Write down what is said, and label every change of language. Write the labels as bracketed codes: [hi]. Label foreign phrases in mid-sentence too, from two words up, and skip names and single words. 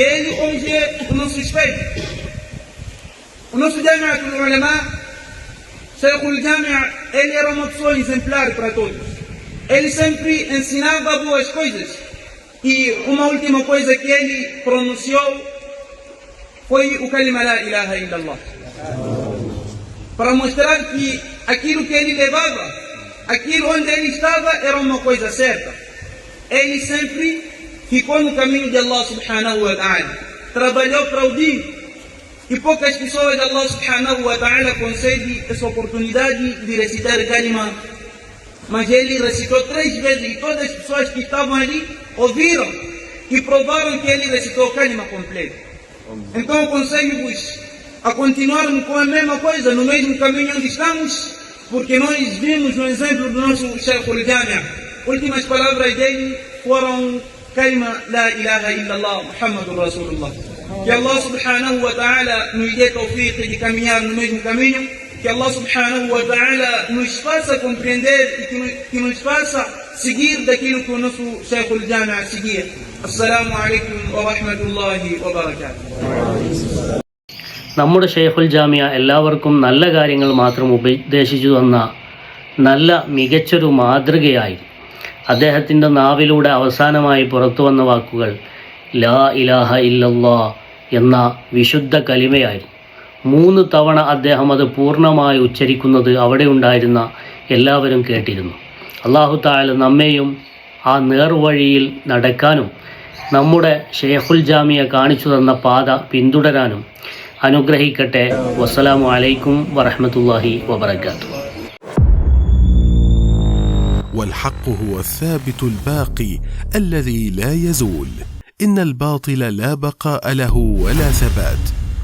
[pt] Sheikhul Jamia, ele era uma pessoa exemplar para todos. Ele sempre ensinava boas coisas. E uma última coisa que ele pronunciou foi o kalima [ar] لا إله إلا الله. [pt] Para mostrar que aquilo que ele levava, aquilo onde ele estava era uma coisa certa. Ele sempre ficou no caminho de [ar] الله سبحانه وتعالى. [pt] Trabalhou para o deen. E poucas pessoas [ar] الله سبحانه وتعالى [pt] concede essa oportunidade de recitar kalima. Mas ele recitou 3 vezes e todas as pessoas que estavam ali ouviram e provaram que ele recitou o kalima completo. Então aconselho-vos a continuarmos com a mesma coisa, no mesmo caminho onde estamos, porque nós vimos no exemplo do nosso Sheikhul Jamia. Últimas palavras dele foram kalima [ar] لا إله إلا الله محمد رسول الله. [pt] Que [ar] الله سبحانه وتعالى [pt] nos dê tawfiq de caminhar no mesmo caminho, que [ar] الله سبحانه وتعالى [pt] nos faça compreender e que nos faça seguir daquilo que o nosso Sheikhul Jamia seguia. [ar] السلام عليكم ورحمة الله وبركاته. [ml] നമ്മുടെ ഷെയ്ഖുൽ ജാമിയ എല്ലാവർക്കും നല്ല കാര്യങ്ങൾ മാത്രം ഉപദേശിച്ചു തന്ന നല്ല മികച്ചൊരു മാതൃകയായി. അദ്ദേഹത്തിൻ്റെ നാവിലൂടെ അവസാനമായി പുറത്തു വന്ന വാക്കുകൾ [ar] لا إله إلا الله [ml] എന്ന വിശുദ്ധ കലിമയായിരുന്നു. 3 തവണ അദ്ദേഹം അത് പൂർണ്ണമായി ഉച്ചരിക്കുന്നത് അവിടെ ഉണ്ടായിരുന്ന എല്ലാവരും കേട്ടിരുന്നു. [ar] الله تعالى [ml] നമ്മെയും ആ നേർവഴിയിൽ നടക്കാനും നമ്മുടെ ഷെയ്ഖുൽ ജാമിയ കാണിച്ചു തന്ന പാത പിന്തുടരാനും അനുഗ്രഹിക്കട്ടെ. [ar] والسلام عليكم ورحمة الله وبركاته. والحق هو الثابت الباقي الذي لا يزول. إن الباطل لا بقاء له ولا ثبات.